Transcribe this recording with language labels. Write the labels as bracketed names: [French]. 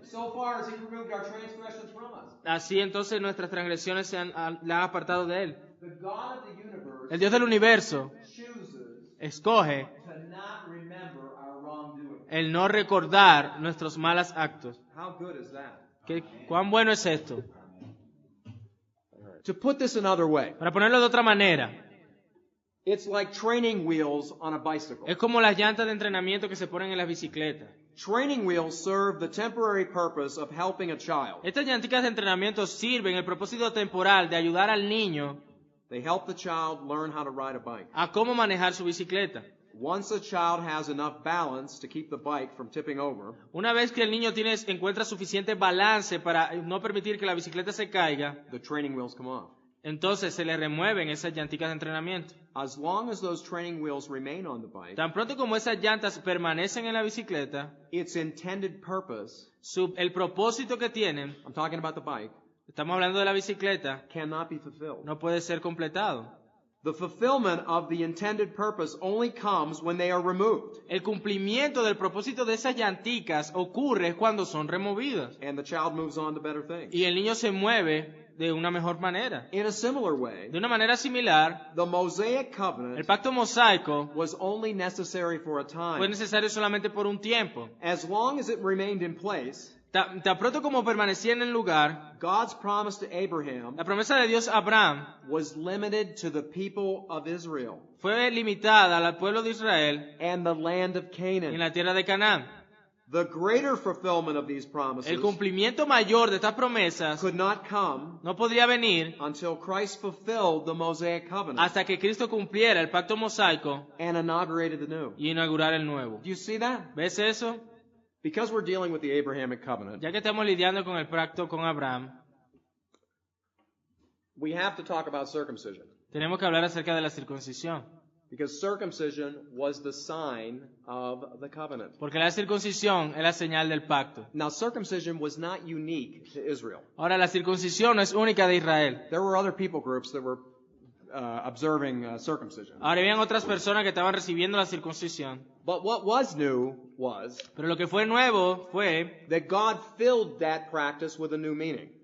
[English] so far as he removed our transgressions from us. [Spanish] así entonces nuestras transgresiones la han apartado de él. [English] The God of the universe [Spanish] El Dios del universo [English] chooses [Spanish] escoge [English] to not remember our wrongdoing. [Spanish] el no recordar nuestros malos actos. [English] How good is that? [Spanish] ¿Cuán bueno es esto? [English] To put this another way, [Spanish] Para ponerlo de otra manera, [English] it's like training wheels on a bicycle. [Spanish] es como las llantas de entrenamiento que se ponen en las bicicletas. [English] Training wheels serve the temporary purpose of helping a child. [Spanish] Estas llanticas de entrenamiento sirven el propósito temporal de ayudar al niño [English] They help the child learn how to ride a bike. [Spanish] a cómo manejar su bicicleta. [English] Once a child has enough balance to keep the bike from tipping over, [Spanish] Una vez que el niño encuentra suficiente balance para no permitir que la bicicleta se caiga, [English] the training wheels come off. [Spanish] entonces se le remueven esas llanticas de entrenamiento. [English] As long as those training wheels remain on the bike, [Spanish] Tan pronto como esas llantas permanecen en la bicicleta, [English] its intended purpose, [Spanish] el propósito que tienen, [English] I'm talking about the bike, [Spanish] estamos hablando de la bicicleta, [English] cannot be fulfilled. [Spanish] no puede ser completado. [English] The fulfillment of the intended purpose only comes when they are removed, [Spanish] El cumplimiento del propósito de esas llanticas ocurre cuando son removidas [English] and the child moves on to better things. [Spanish] y el niño se mueve de una mejor manera. [English] In a similar way, [Spanish] De una manera similar, [English] the Mosaic [Spanish] el [English] covenant [Spanish] pacto mosaico [English] was only necessary for a [Spanish] fue [English] time. [Spanish] necesario solamente por un tiempo. [English] As long as it remained in place, [Spanish] Tan pronto como permanecía en el lugar, [English] God's promise to Abraham [Spanish] la promesa de Dios a Abraham [English] was limited to the people of Israel [Spanish] fue limitada al pueblo de Israel [English] and the land of [Spanish] en [English] Canaan. [Spanish] la tierra de Canaán. [English] The greater fulfillment of these promises [Spanish] El cumplimiento mayor de estas promesas [English] could not come [Spanish] no podría venir [English] until Christ fulfilled the Mosaic covenant [Spanish] hasta que Cristo cumpliera el pacto mosaico [English] and inaugurated the new. [Spanish] y inaugurara el nuevo. [English] Do you see that? [Spanish] ¿Ves eso? [English] Because we're dealing with the Abrahamic covenant, [Spanish] Ya que estamos lidiando con el pacto con Abraham, [English] we have to talk about circumcision. [Spanish] tenemos que hablar acerca de la circuncisión. [English] Because circumcision was the sign of the covenant. [Spanish] Porque la circuncisión es la señal del pacto. [English] Now, circumcision was not unique to Israel. [Spanish] Ahora, la circuncisión no es única de Israel. [English] There were other people groups that were observing circumcision. [Spanish] Ahora, habían otras personas que estaban recibiendo la circuncisión. [English] But what was new was [Spanish] Pero lo que fue nuevo fue [English] that God filled that practice with a new meaning.